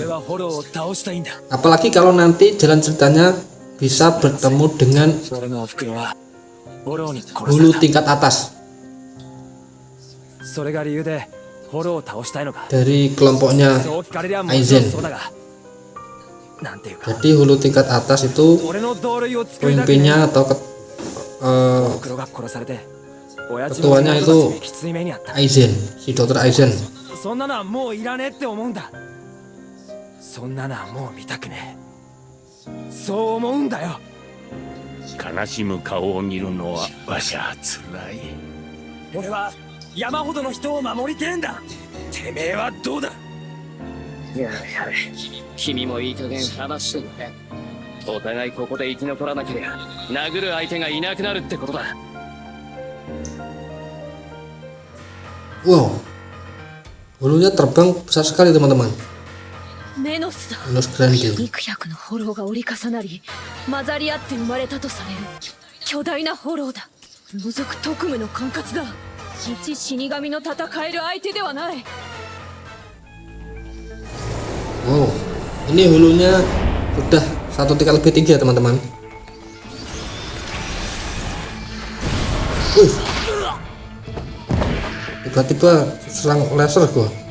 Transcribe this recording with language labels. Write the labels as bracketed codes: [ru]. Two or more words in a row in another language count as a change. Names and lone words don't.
[id] Apalagi kalau nanti jalan ceritanya bisa bertemu dengan hulu tingkat atas dari kelompoknya Aizen. Jadi hulu tingkat atas itu pemimpinnya atau ketuanya itu Aizen, si dokter Aizen. [ja] 悲しむ顔を見るのはわしゃつらい。俺は山ほどの人を守りてえんだ。てめえはどうだ。やれやれ、君もいい加減話してくれ。お互いここで生き残らなければ殴る相手がいなくなるってことだ。 [id] Wow, hulunya terbang besar sekali teman-teman. [ja] メノスだ。 Minus Grande. 幾百のホローが折り重なり混ざり合って生まれたとされる巨大なホローだ。覗く特務の管轄だ。一死神の戦える相手ではない。 [id] Wow, ini hulunya sudah 1 tingkat lebih tinggi ya teman-teman. Tiba-tiba serang laser gua.